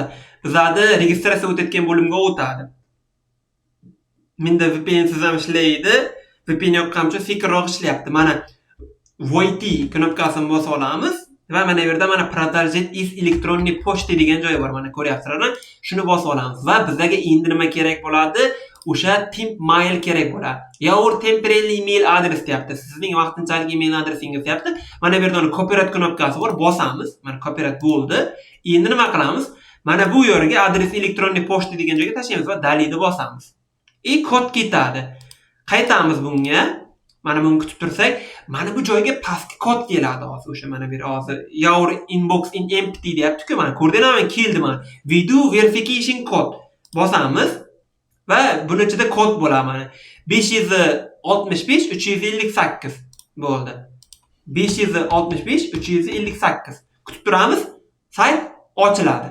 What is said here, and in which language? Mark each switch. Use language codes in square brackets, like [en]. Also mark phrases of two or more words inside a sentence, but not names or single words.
[uz] Bizada registratsiya o'tayotgan bo'limga o'tadi. Menda VPN siz ham ishlaydi. VPN yoqqan uchun sekinroq ishlayapti. Mana VoIP knopkasini bosib olamiz va mana bu yerda mana [ru] продолжить из электронной почты [uz] degan joyi bor. Mana ko'ryapsizlar. Shuni bosib olamiz va bizga endi nima kerak bo'ladi? O'sha [en] temp mail [uz] kerak bo'ladi. [en] Your temporary email address deyapti. [uz] Sizning vaqtinchalik email adresingiz deyapti. Mana bu yerda copyright knopkasi bor. Bosamiz. Mana copyright bo'ldi. Endi nima qilamiz? Mana bu yerga [ru] adres elektronniy pochta [uz] degan joyga tashlaymiz va dalilni bosamiz. Kod ketadi. Qaytamiz bunga. Mana buni kutib tursak, mana bu joyga pastki kod keladi hozir. O'sha mana bir hozir [en] your inbox in empty [uz] deyapti-ku. Mana ko'rdingizmi? Keldi mana. [en] Video verification code. [uz] Bosamiz va buni ichida kod bo'ladi mana. 565 358 bo'ldi. 565 358. Kutib turamiz. Sayt ochiladi.